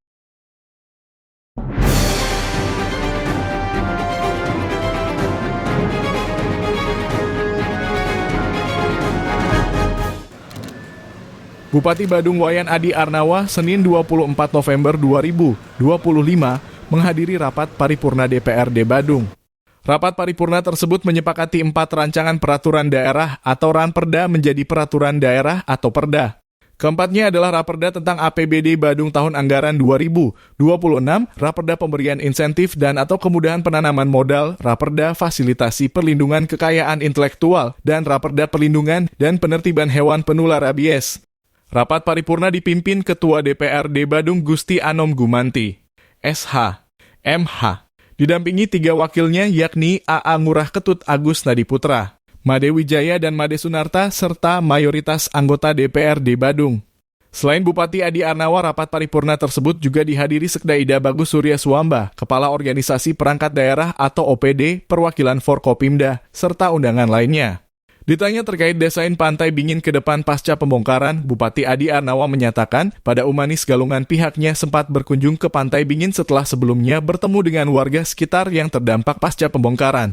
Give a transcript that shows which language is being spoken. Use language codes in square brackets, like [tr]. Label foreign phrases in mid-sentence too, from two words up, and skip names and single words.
[id] Bupati Badung Wayan Adi Arnawa, Senin 24 November 2025, menghadiri rapat paripurna DPRD Badung. Rapat paripurna tersebut menyepakati 4 rancangan peraturan daerah atau Ranperda menjadi peraturan daerah atau Perda. Keempatnya adalah Raperda tentang APBD Badung tahun anggaran 2026, Raperda pemberian insentif dan atau kemudahan penanaman modal, Raperda fasilitasi perlindungan kekayaan intelektual, dan Raperda perlindungan dan penertiban hewan penular rabies. Rapat paripurna dipimpin Ketua DPRD Badung Gusti Anom Gumanti, SH, MH. Didampingi 3 wakilnya yakni AA Ngurah Ketut Agus Nadiputra, Made Wijaya dan Made Sunarta, serta mayoritas anggota DPRD Badung. Selain Bupati Adi Arnawa, rapat paripurna tersebut juga dihadiri Sekda Ida Bagus Surya Suamba, Kepala Organisasi Perangkat Daerah atau OPD, perwakilan Forkopimda, serta undangan lainnya. Ditanya terkait desain Pantai Bingin ke depan pasca pembongkaran, Bupati Adi Arnawa menyatakan pada Umanis Galungan pihaknya sempat berkunjung ke Pantai Bingin setelah sebelumnya bertemu dengan warga sekitar yang terdampak pasca pembongkaran.